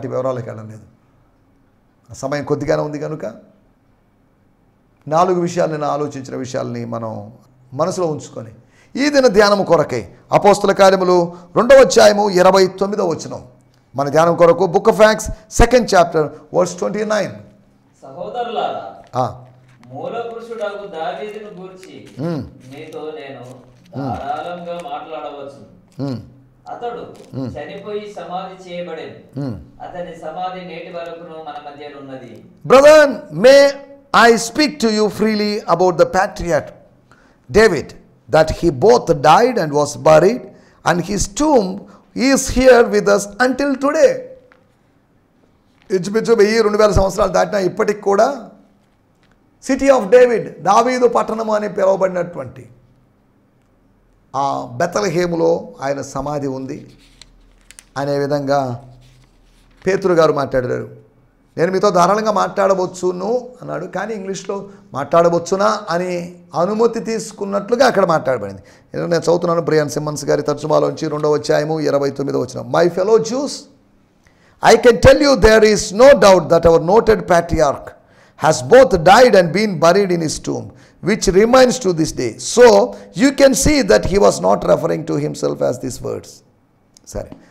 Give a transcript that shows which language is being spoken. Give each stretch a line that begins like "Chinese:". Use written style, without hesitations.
Telugu: వాటి వివరాలకు వెళ్ళడం లేదు, సమయం కొద్దిగానే ఉంది కనుక 4 విషయాలు నేను ఆలోచించిన విషయాల్ని మనం మనసులో ఉంచుకొని ఈ దిన ధ్యానము కొరకై అపోస్తుల కార్యములు 2వ అధ్యాయము 29వ వచనం మన ధ్యానం కొరకు,
English: Book of Acts 2nd chapter verse 29.
Telugu: సహోదరులారా, మూల పురుషుడగు దావీదును గూర్చి మీతో నేను ధారాళంగా మాట్లాడవచ్చు. అతడు చనిపోయి సమాధి చేయబడెను. అతని సమాధి నేటి వరకును మన మధ్య ఉన్నది.
English: Brother, may I speak to you freely about the patriarch David, that he both died and was buried, and his tomb is here with us until today.
Telugu: ఇంచుమించు 1000-2000 సంవత్సరాలు దాటినా ఇప్పటికి కూడా సిటీ ఆఫ్ డేవిడ్, దావీదు పట్టణము అని పిలువబడినటువంటి ఆ బెతలహేములో ఆయన సమాధి ఉంది అనే విధంగా పేతురు గారు మాట్లాడారు. నేను మీతో ధారాళంగా మాట్లాడవచ్చును అన్నాడు, కానీ ఇంగ్లీష్లో మాట్లాడవచ్చునా అని అనుమతి తీసుకున్నట్లుగా అక్కడ మాట్లాడబడింది. నేను చదువుతున్నాను బ్రియాన్ సిమ్మన్స్ గారి తర్జుమాలోంచి 2వ అధ్యాయము 29వ వచనం.
English: My fellow Jews, I can tell you there is no doubt that our noted patriarch has both died and been buried in his tomb, which remains to this day. So you can see that he was not referring to himself as these words. సరే,